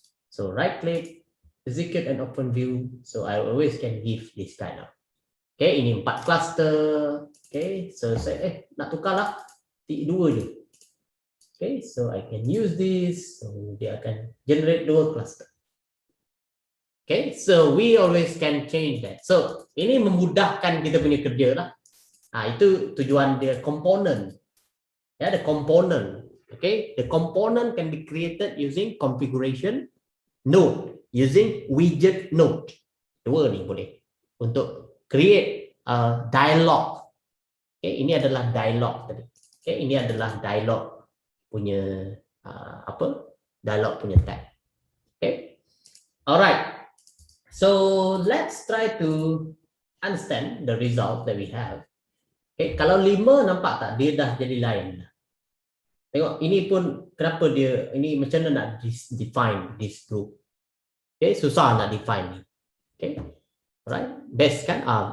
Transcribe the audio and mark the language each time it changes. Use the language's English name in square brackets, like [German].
[English] So right click, execute and open view. So I always can give this kind of. [Malay] Okay, ini 4 cluster. Okay, so saya nak tukarlah 2 je. [English] Okay, so I can use this. So [Malay] dia akan generate 2 cluster. [English] Okay, so we always can change that. [Malay] So ini memudahkan kita punya kerja lah. Itu tujuan dia component. [English] The component. Okay, the component can be created using configuration node, using widget node. [Malay] 2 ni boleh untuk create a dialog. Okay, ini adalah dialog tadi. Okay, ini adalah dialog punya dialog punya tag. [English] Okay, alright. So let's try to understand the result that we have. [Malay] Okay, kalau 5 nampak tak dia dah jadi lain. Tengok ini pun kenapa dia ini macam mana nak define [English] this group. [Malay] Okay, susah nak define ni. Okay, right, best kan?